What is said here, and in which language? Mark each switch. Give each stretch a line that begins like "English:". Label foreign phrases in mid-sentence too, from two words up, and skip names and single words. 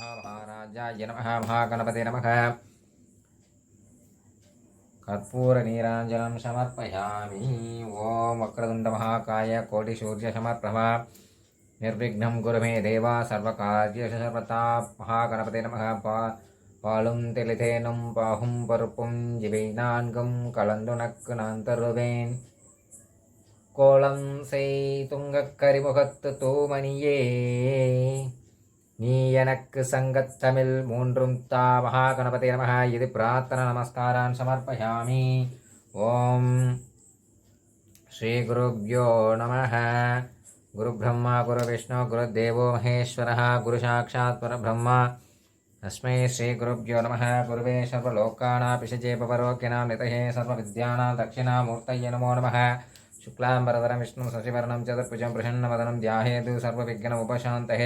Sanskrit: महाराजाय नमः. महागणपते नमः. कर्पूरनीराजनं समर्पयामि. ओं वक्रतुण्डमहाकाय कोटिसूर्यसमप्रभा निर्विघ्नं कुरु मे देवा सर्वकार्येषु सर्वदा. महागणपते नमः.
Tamil: பாலும் தெளிதேனும் பாகும் பருப்பும் இவை நான்கும் கலந்து நக்கு நான் தருவேன். கோலம் செய் துங்கக் கரிமுகத்து தூமணியே, நீ எனக்கு சங்கத்தமிழ் மூன்றும் தா.
Sanskrit: महागणपते नमः. இது प्रार्थना नमस्कारान् समर्पयामि. ॐ श्री गुरुभ्यो नमः. गुरु ब्रह्मा गुरु विष्णु गुरु देवो महेश्वरः गुरु साक्षात् परब्रह्म तस्मै श्री गुरुभ्यो नमः. गुरुवे सर्वलोकानां पवरोकिनां नितये सर्वविद्यानां दक्षिणामूर्तये नमो नमः. शुक्लाम्बरधरं विष्णुं शशिवर्णं चतुर्भुजं प्रसन्नवदनं ध्यायेत् सर्वविघ्नमुपशान्तये.